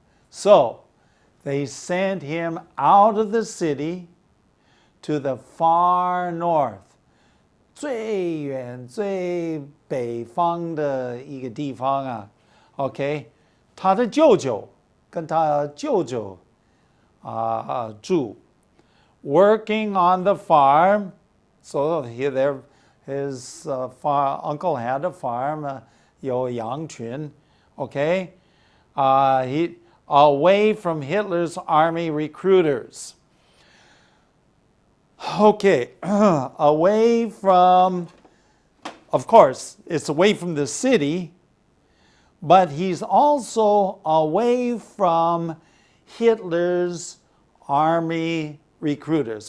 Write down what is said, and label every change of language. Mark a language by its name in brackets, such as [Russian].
[English] So they sent him out of the city to the far north. [Chinese] 最远最北方的一个地方啊 OK 他的舅舅跟他舅舅住 [English] working on the farm. So here his uncle had a farm [Chinese] 有羊群 [English] OK he away from Hitler's army recruiters. Okay, away from, of course, it's away from the city, but he's also away from Hitler's army recruiters.